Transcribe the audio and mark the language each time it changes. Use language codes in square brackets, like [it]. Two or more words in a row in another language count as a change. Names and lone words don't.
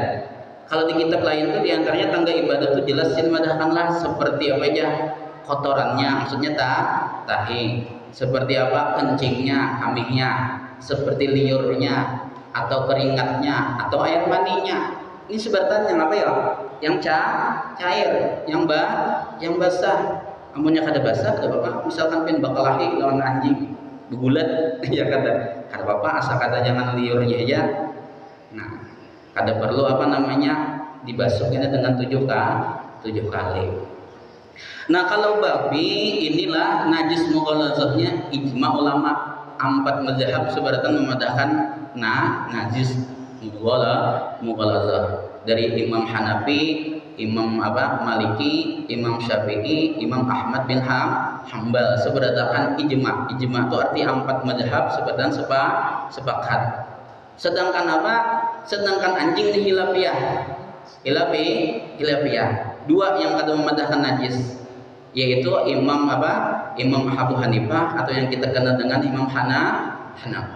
[bjn] Kalau di kitab lain tuh diantaranya tangga ibadah tuh jelasin madahkanlah seperti apa aja kotorannya, maksudnya tahi, seperti apa kencingnya, kamihnya, seperti liurnya, atau keringatnya, atau air maninya. Ini sebutan yang apa ya? Yang cair, yang basah. Amunnya kada basah, kada apa-apa. Misalkan pin bakalahi lawan anjing, begulat, ya kada apa-apa, asal kada jangan liurnya aja. Nah, kada perlu apa namanya dibasuhnya dengan 7 kali. Nah, kalau babi inilah najis mughaladzahnya ijma ulama 4 mazhab sebaratan memadahkan najis mughaladzah dari Imam Hanafi, Imam Maliki, Imam Syafi'i, Imam Ahmad bin Hambal seberatakan ijma. Ijma itu arti 4 mazhab sebaratan sepakat. Sedangkan apa? Sedangkan anjing di hilafiyah. Dua yang kada memadahkan najis, yaitu Imam Abu Hanifah atau yang kita kenal dengan Imam Hanafi.